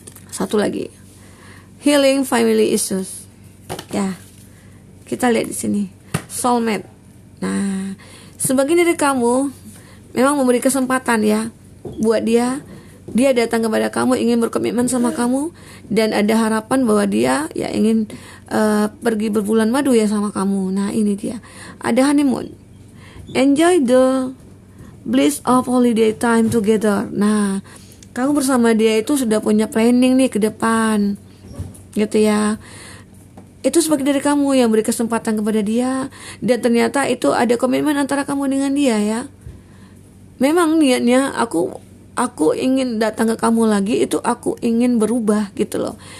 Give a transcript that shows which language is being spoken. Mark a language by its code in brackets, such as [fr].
[id] Satu lagi, [en] healing family issues. [id] Ya, kita lihat di sini, soulmate. Nah, sebagian dari kamu memang memberi kesempatan ya buat dia datang kepada kamu, ingin berkomitmen sama kamu, dan ada harapan bahwa dia ya ingin pergi berbulan madu ya sama kamu. Nah, ini dia, ada honeymoon. [en] Enjoy the bliss of holiday time together. [id] Nah, kamu bersama dia itu sudah punya planning nih ke depan gitu ya. Itu sebagai dari kamu yang beri kesempatan kepada dia, dan ternyata itu ada komitmen antara kamu dengan dia ya. Memang niatnya aku ingin datang ke kamu lagi, itu aku ingin berubah gitu loh.